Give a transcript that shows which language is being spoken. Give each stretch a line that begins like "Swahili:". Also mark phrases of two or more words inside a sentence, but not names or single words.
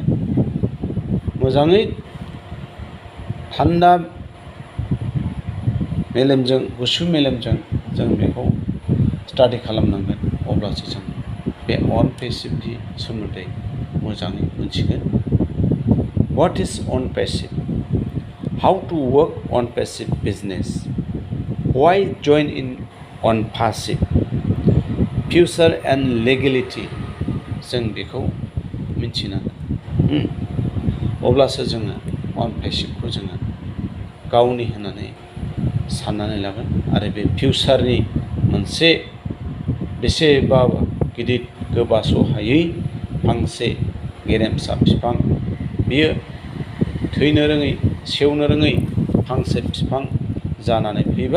Bodo: मोजाङै थान्दा मेलेमजों, गुसु मेलेमजों जों बेखौ स्टाडि खालामनांगोन। अब्लासो जों बे
English: on passive
Bodo: सोमोन्दै मोजाङै मोनथिगोन।
English: What is on passive? How to work on passive business? Why join in on passive? Future and legality
Bodo: जों बेखौ मिथिनांगोन। अब्लासो जोङो
English: on passive
Bodo: जोङो गावनि होननानै साननानै लागोन आरो बे फिउचारनि मोनसे बेसेबा गिदिर गोबास'हायै फांसे गेरेमसा बिफां, बियो थैनो रोङै सेवनो रोङै फांसे बिफां जानानै फैबाय।